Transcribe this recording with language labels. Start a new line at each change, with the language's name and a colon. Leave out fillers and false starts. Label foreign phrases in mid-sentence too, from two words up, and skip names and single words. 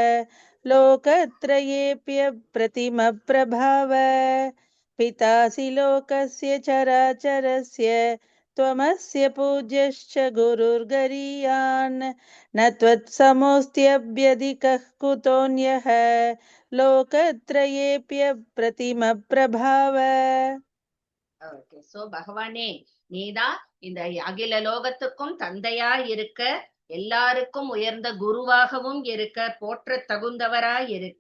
Sanskrit: लोकत्रयेऽप्यप्रतिमप्रभाव पितासि लोकस्य चराचरस्य त्वमस्य पूज्यश्च गुरुर्गरीयान् न त्वत्समोऽस्त्यभ्यधिकः कुतोऽन्यः லோகத்ரயேப்யப்ரதிம
Tamil: ஓகே, சோ பகவானே, நீதான் இந்த அகில லோகத்துக்கும் தந்தையா இருக்க, எல்லாருக்கும் உயர்ந்த குருவாகவும் இருக்க, போற்ற தகுந்தவராய் இருக்க.